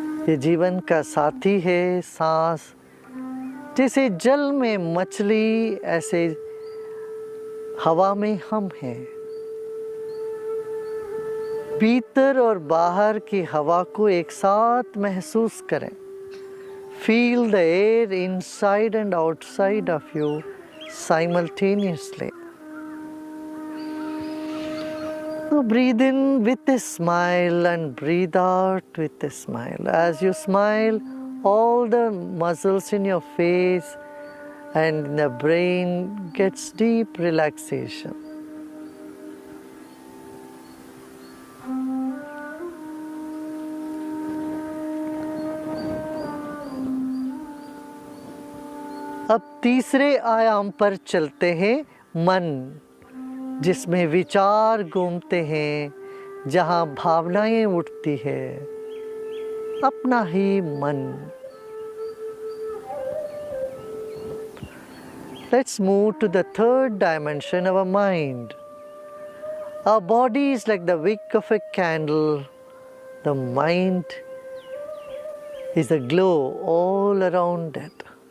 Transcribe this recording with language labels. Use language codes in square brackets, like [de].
[hi] ये जीवन का साथी है सांस। जैसे जल में मछली, ऐसे हवा में हम हैं। भीतर और बाहर की हवा को एक साथ महसूस करें। [en] Feel the air inside and outside of you simultaneously. Now breathe in with a smile and breathe out with a smile. As you smile, all the muscles in your face and the brain gets deep relaxation. [hi] अब तीसरे आयाम पर चलते हैं, मन, जिसमें विचार घूमते हैं, जहाँ भावनाएं उठती है, अपना ही मन। [en] Let's move to the third dimension of our mind. Our body is like the wick of a candle. The mind is a glow all around it.